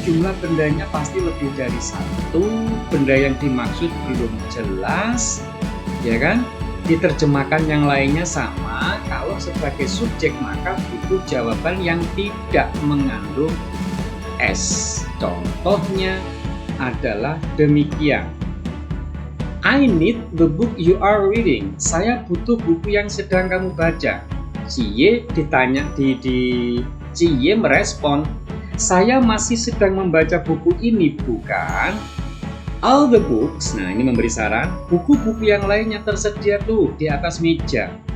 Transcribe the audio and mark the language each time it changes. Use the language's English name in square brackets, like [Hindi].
[Indonesian] Jumlah bendanya pasti lebih dari satu. Benda yang dimaksud belum jelas, ya kan? Diterjemahkan yang lainnya sama. Kalau sebagai subjek maka butuh jawaban yang tidak mengandung S. Contohnya adalah demikian. [English] I need the book you are reading. [Indonesian] Saya butuh buku yang sedang kamu baca. Cie ditanya Cie merespon, saya masih sedang membaca buku ini, bukan? [English] All the books, [Indonesian] nah ini memberi saran, buku-buku yang lainnya tersedia tuh di atas meja.